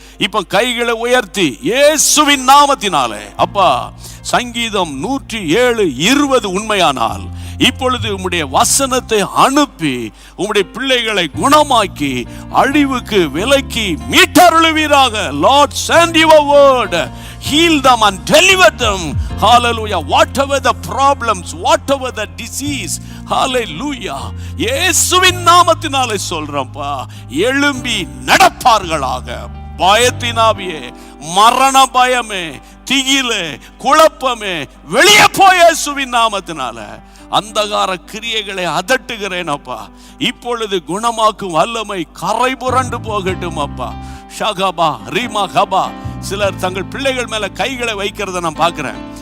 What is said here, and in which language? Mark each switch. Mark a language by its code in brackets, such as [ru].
[ta] இப்ப கைகளை உயர்த்தி இயேசுவின் நாமத்தினாலே, அப்பா சங்கீதம் 107:20 உண்மையானால் இப்பொழுது உம்முடைய வசனத்தை அனுப்பி உம்முடைய பிள்ளைகளை குணமாக்கி அழிவுக்கு விலக்கி மீட்டருளுவீராக. [en] Lord, send your word, heal them and deliver them. Hallelujah. Whatever the problems, whatever the disease, hallelujah, [ta] இயேசுவின் நாமத்தினாலே சொல்றேன்ப்பா, எழும்பி நடப்பார்களாக. பயத்தின் ஆவியே, மரண பயமே, திகிலே, குழப்பமே, வெளியே போய் இயேசுவின் நாமத்தினால அந்தகார கிரியைகளை அதட்டுகிறேன் அப்பா. இப்பொழுது குணமாக்கும் வல்லமை கரை புரண்டு போகட்டும் அப்பா. ஷகபா ரீமா கபா. சிலர் தங்கள் பிள்ளைகள் மேல கைகளை வைக்கிறத நான் பார்க்கிறேன்.